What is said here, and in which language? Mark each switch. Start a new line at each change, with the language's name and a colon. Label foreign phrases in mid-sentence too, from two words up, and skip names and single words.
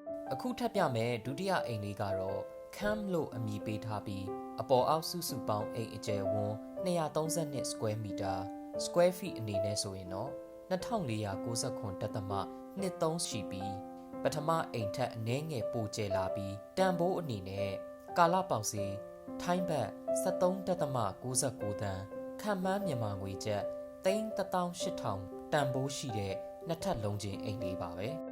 Burmese: အခုထပ်ပြမယ်ဒုတိယအိမ်လေးကတော့ camp လို့အမည်ပေးထားပြီးအပေါ်အောက်စုစုပေါင်းအိမ်အကျယ်ဝန်း232
English: square meter square feet
Burmese: အနေနဲ့ဆိုရင်တော့2499.23ရှိပြီးပထမအိမ်ထက်အနည်းငယ်ပိုကျလာပြီးတန်ဖိုးအနေနဲ့ကာလပေါက်စီထိုင်းဘတ်73.99 သန်းခန့်မှန်းမြန်မာငွေကျပ်318,000တန်ဖိုးရှိတဲ့နှစ်ထပ်လုံးချင်းအိမ်လေးပါပဲ